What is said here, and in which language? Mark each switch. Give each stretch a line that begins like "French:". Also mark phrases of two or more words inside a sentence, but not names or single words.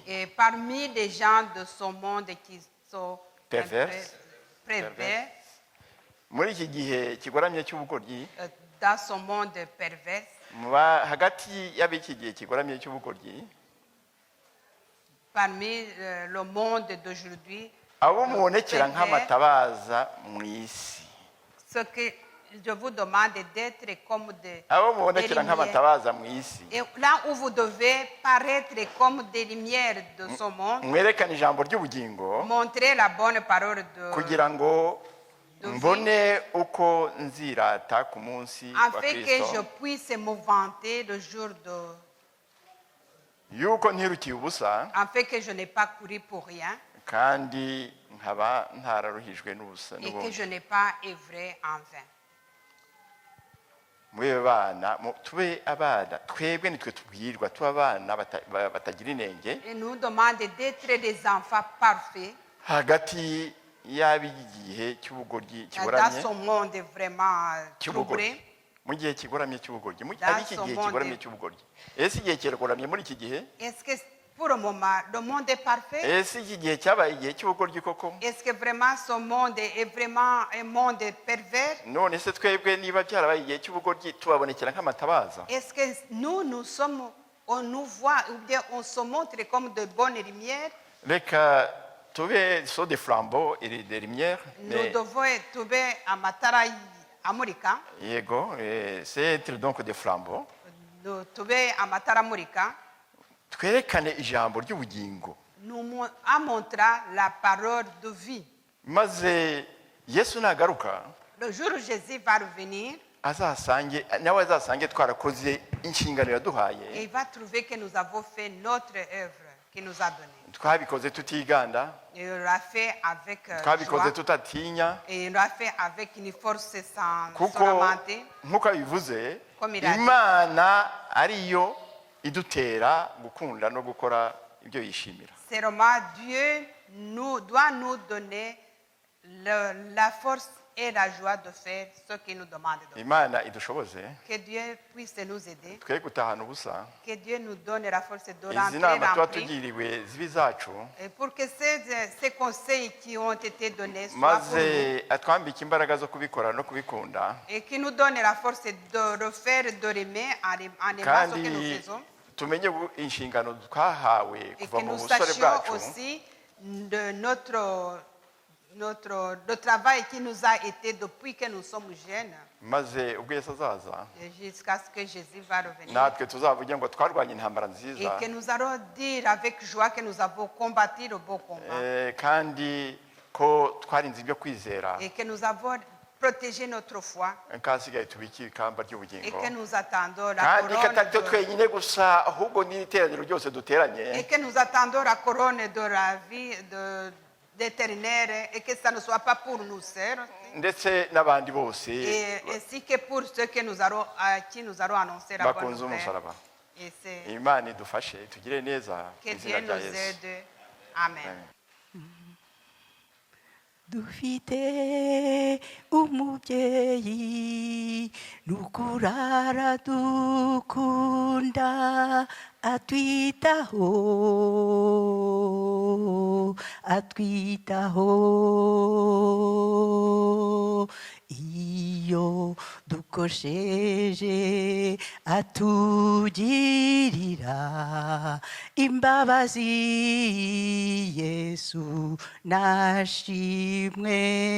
French: Et parmi les gens de ce monde qui sont Perverses. pervers,
Kinyarwanda: muri iki gihe kigoramye cy'ubugoryi
French: dans ce monde pervers,
Kinyarwanda: hagati y'ab'iki gihe kigoramye cy'ubugoryi
French: parmi le monde d'aujourd'hui,
Kinyarwanda: abo mubonekera
French: pervers,
Kinyarwanda: nk'amatabaza mu isi
French: ce que je vous demande d'être comme
Kinyarwanda: abo
French: des
Kinyarwanda: mubonekera
French: lumières.
Kinyarwanda: nk'amatabaza mu isi
French: Et là où vous devez paraître comme des lumières de ce monde,
Kinyarwanda: mwerekane ijambo ry'ubugingo
French: montrer la bonne parole
Kinyarwanda: kugira ngo
French: de vie,
Kinyarwanda: mbone uko nzirata ku munsi wa
French: afin que je
Kinyarwanda: kristo
French: puisse me vanter le jour
Kinyarwanda: yuko ntirukiye ubusa
French: afin que je n'ai pas couru pour rien
Kinyarwanda: kandi nkaba ntararuhijwe n'ubusa
French: et que
Kinyarwanda: n'ubundi
French: je n'ai pas œuvré en vain.
Kinyarwanda: mube bana tube abana twebwe nitwe tubwirwa tube abana batagira inenge
French: Et nous demande d'être des enfants parfaits
Kinyarwanda: hagati y'ab'igihe cy'ubugoryi
French: dans
Kinyarwanda: kigoramye
French: ce monde vraiment
Kinyarwanda: cy'ubugoryi
French: troublé.
Kinyarwanda: mu gihe kigoramye cy'ubugoryi
French: Dans
Kinyarwanda: ab'iki
French: ce
Kinyarwanda: gihe
French: monde-
Kinyarwanda: kigoramye cy'ubugoryi ese igihe kigoramye muri iki gihe
French: Est-ce que pour le moment, le monde est parfait?
Kinyarwanda: ese iki gihe cyabaye igihe cy'ubugoryi koko
French: Est-ce que vraiment ce monde est vraiment un monde pervers?
Kinyarwanda: none se twebwe niba byarabaye igihe cy'ubugoryi tubabonekera nk'amatabaza
French: Est-ce que nous sommes, on nous voit ou bien on se montre comme de bonnes lumières?
Kinyarwanda: reka tube
French: so de flambeau et de lumière Nous devons trouver
Kinyarwanda: amatara amurika,
French: yego c'est être donc de flambeau nous trouver
Kinyarwanda: amatara amurika, twerekane ijambo ry'ubugingo
French: à montrer la parole de vie.
Kinyarwanda: maze yesu nagaruka
French: Le jour où Jésus va revenir,
Kinyarwanda: nawe azasange twarakoze inshingano
French: et
Kinyarwanda: yaduhaye
French: il va trouver que nous avons fait notre œuvre qu'il nous a donnée.
Kinyarwanda: twabikoze tutiganda
French: Et il l'a fait avec
Kinyarwanda: twabikoze
French: joie,
Kinyarwanda: tutatinya
French: et il l'a fait avec une force sans
Kinyarwanda: kuko
French: lamenter.
Kinyarwanda: nk'uko bivuze
French: Comme il a dit.
Kinyarwanda: imana ariyo idutera gukunda no gukora ibyo yishimira
French: Seulement Dieu doit nous donner la force et la joie de faire ce qu'il nous demande de faire.
Kinyarwanda: imana idushoboze
French: Que Dieu puisse nous aider,
Kinyarwanda: twe gutahana ubusa
French: que Dieu nous donne la force de
Kinyarwanda: izi
French: rentrer
Kinyarwanda: nama tuba
French: remplis,
Kinyarwanda: tugiriwe zibe izacu
French: et pour que ces conseils qui ont été donnés soient pour nous,
Kinyarwanda: maze atwambike imbaraga zo kubikora no kubikunda
French: et qui nous donne la force de refaire, de l'aimer en aimant ce
Kinyarwanda: kandi
French: que nous faisons,
Kinyarwanda: tumenye inshingano twahawe
French: et
Kinyarwanda: kuva
French: que
Kinyarwanda: mu
French: nous
Kinyarwanda: busore
French: sachions
Kinyarwanda: bwacu
French: aussi de notre le travail qui nous a été depuis que nous sommes jeunes
Kinyarwanda: maze ubwo Yesu azaza
French: jusqu'à ce que Jésus va revenir.
Kinyarwanda: natwe tuzavuge ngo twarwanye intambara
French: Et
Kinyarwanda: nziza
French: que nous allons dire avec joie que nous avons combattu le beau combat.
Kinyarwanda: kandi ko twarinze ibyo kwizera
French: Et que nous avons protégé notre foi.
Kinyarwanda: kasigaye tubiki ikamba
French: Et
Kinyarwanda: ry'ubugingo
French: que nous attendons la
Kinyarwanda: kandi katari cyo
French: couronne.
Kinyarwanda: twenyine gusa ahubwo n'iteraniro ryose duteranye
French: Et que nous attendons la couronne de la vie d'éternel. Et que ça ne soit pas pour nous seuls.
Kinyarwanda: ndetse n'abandi bose
French: Et ainsi que pour ceux que nous allons, à qui nous allons annoncer la bonne
Kinyarwanda: bakunze
French: nouvelle.
Kinyarwanda: umusaraba
French: Et c'est
Kinyarwanda: imana idufashe tugire neza
French: que
Kinyarwanda: mu izina
French: Dieu
Kinyarwanda: rya
French: nous
Kinyarwanda: Yesu
French: aide. Amen.
Kinyarwanda: dufite umubyeyi nukurara dukunda atwitaho iyo dukosheje atugirira imbabazi Yesu nashimwe